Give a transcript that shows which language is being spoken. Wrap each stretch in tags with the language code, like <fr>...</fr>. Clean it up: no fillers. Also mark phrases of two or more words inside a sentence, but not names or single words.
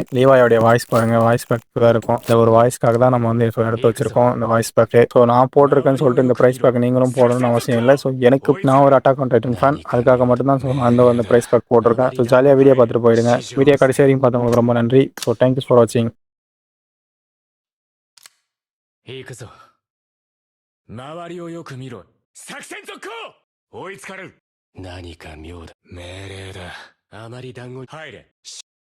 <ta>லீவாயோடைய வாய்ஸ் பாருங்க,</ta> <en>voice pack</en> <ta>தான் இருக்கும். இந்த ஒரு வாய்ஸ்க்காக தான் நம்ம வந்து எடுத்து வச்சிருக்கோம் இந்த</ta> <en>voice pack.</en> <ta>ஸோ நான் போட்டிருக்கேன்னு சொல்லிட்டு இந்த</ta> <en>prize pack</en> <ta>நீங்களும் போடணும்னு அவசியம் இல்லை. ஸோ எனக்கு நான் ஒரு அட்டாக் ஆன் டைட்டன் ஃபேன், அதுக்காக மட்டும்தான் ஸோ அந்த</ta> <en>prize pack</en> <ta>போட்டிருக்கேன். ஸோ ஜாலியாக வீடியோ பார்த்துட்டு போயிடுங்க. வீடியோ கடைசி வரைக்கும் பார்த்தவங்களுக்கு ரொம்ப நன்றி.</ta> <en>so thank you for watching.</en> <ja>行くぞ。周りをよく見ろ。作戦続行。追いつかれる。何か妙だ。命令だ。あまり団子入れ。</ja>